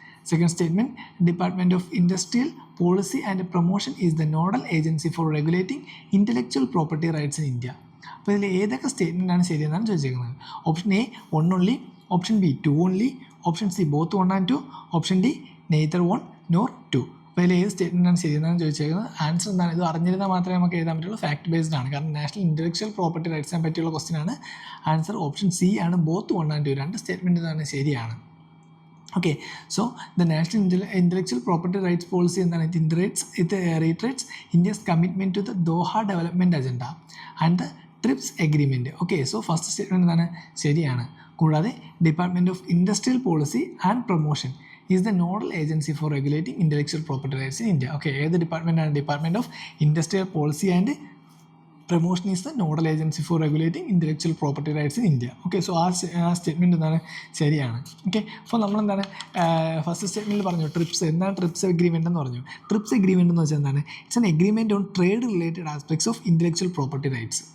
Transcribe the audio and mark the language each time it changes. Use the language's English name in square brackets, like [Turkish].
[English] Second statement, Department of Industrial Policy and Promotion is the nodal agency for regulating intellectual property rights in India. [Malayalam] അപ്പോൾ ഇതിൽ ഏതൊക്കെ statement ആണ് ശരിയെന്നാണ് ചോദിച്ചിരിക്കുന്നത്. [English] Option A 1 only, option B 2 only, option C both 1 and 2, option D neither 1 nor 2. [Malayalam] അപ്പോൾ ഇതിൽ ഏത് സ്റ്റേറ്റ്മെൻറ്റാണ് ശരിയെന്നാണ് ചോദിച്ചേക്കുന്നത്. Answer എന്താണ്? ഇത് അറിഞ്ഞിരുന്നാൽ മാത്രമേ നമുക്ക് എഴുതാൻ പറ്റുള്ളൂ. ഫാക്ട് ബേസ്ഡ് ആണ്. കാരണം നാഷണൽ ഇൻ്റലക്ച്വൽ പ്രോപ്പർട്ടി റൈറ്റ്സിനെ പറ്റിയുള്ള ക്വസ്റ്റ്യൻ ആണ്. ആൻസർ ഓപ്ഷൻ C ആണ്. [English] both 1 and 2 [Malayalam] രണ്ട് സ്റ്റേറ്റ്മെൻറ്റ് എന്താണ്? ശരിയാണ്. Okay, so the national intellectual property rights policy എന്താണ്? [English] ഇത് reiterates India's commitment to the Doha development agenda and the TRIPS agreement. [Malayalam] Okay, so first statement എന്താണ്? ശരിയാണ്. [English] കൂടാതെ department of industrial policy and promotion is the nodal agency for regulating intellectual property rights in India. Okay, [Malayalam] ഏത് department ആണ്? [English] Department of industrial policy and promotion is the nodal agency for regulating intellectual property rights in India. [Malayalam] Okay, so ആ statement എന്താണ്? ശരിയാണ്. Okay, അപ്പോൾ നമ്മളെന്താണ് first സ്റ്റേറ്റ്മെൻറ്റിൽ പറഞ്ഞു TRIPS. എന്താണ് TRIPS agreement എന്ന് പറഞ്ഞു? ട്രിപ്സ് എഗ്രിമെൻ്റ് എന്ന് വെച്ചാൽ എന്താണ്? [English] It's an agreement on trade related aspects of intellectual property rights.